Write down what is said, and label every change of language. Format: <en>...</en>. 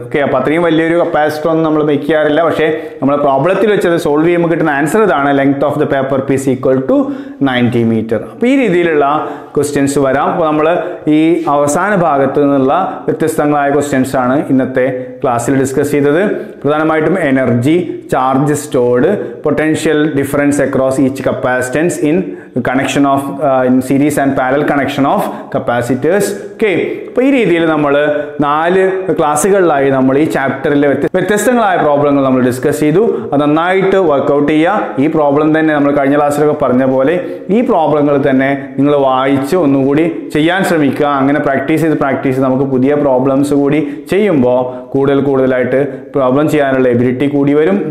<ml>Okay, അപ്പൊ അത്രയും വലിയൊരു കപ്പാസിറ്റർ ഒന്നും നമ്മൾ മേക്ക് ചെയ്യാറില്ല. പക്ഷേ നമ്മൾ പ്രോബ്ലത്തിൽ വെച്ചത് സോൾവ് ചെയ്യുമ്പോൾ കിട്ടുന്ന ആൻസർ ഇതാണ്,</ml> <en>Length of the paper piece equal to 90 metre.</en> <ml>അപ്പൊ ഈ രീതിയിലുള്ള ക്വസ്റ്റ്യൻസ് വരാം. അപ്പോൾ നമ്മൾ ഈ അവസാന ഭാഗത്ത് നിന്നുള്ള വ്യത്യസ്തങ്ങളായ ക്വസ്റ്റ്യൻസ് ആണ് ഇന്നത്തെ ക്ലാസ്സിൽ ഡിസ്കസ് ചെയ്തത്. പ്രധാനമായിട്ടും</ml> <en>Energy, charge stored, potential difference across each capacitance in connection of in series and parallel connection of capacitors.</en> <ml>Okay, അപ്പൊ ഈ രീതിയിൽ നമ്മൾ 4 ക്ലാസ്സുകളിലായി നമ്മൾ ഈ ചാപ്റ്ററിലെ വ്യത്യസ്തങ്ങളായ പ്രോബ്ലങ്ങൾ നമ്മൾ ഡിസ്കസ് ചെയ്തു. അത് നന്നായിട്ട് വർക്ക്ഔട്ട് ചെയ്യുക. ഈ പ്രോബ്ലം തന്നെ നമ്മൾ കഴിഞ്ഞ ക്ലാസ്സിലൊക്കെ പറഞ്ഞ പോലെ ഈ പ്രോബ്ലങ്ങൾ തന്നെ നിങ്ങൾ വായിച്ച് ഒന്നുകൂടി ചെയ്യാൻ ശ്രമിക്കുക. അങ്ങനെ പ്രാക്ടീസ് ചെയ്ത് നമുക്ക് പുതിയ പ്രോബ്ലംസ് കൂടി ചെയ്യുമ്പോൾ കൂടുതലായിട്ട് പ്രോബ്ലം ചെയ്യാനുള്ള എബിലിറ്റി കൂടി വരും.</ml>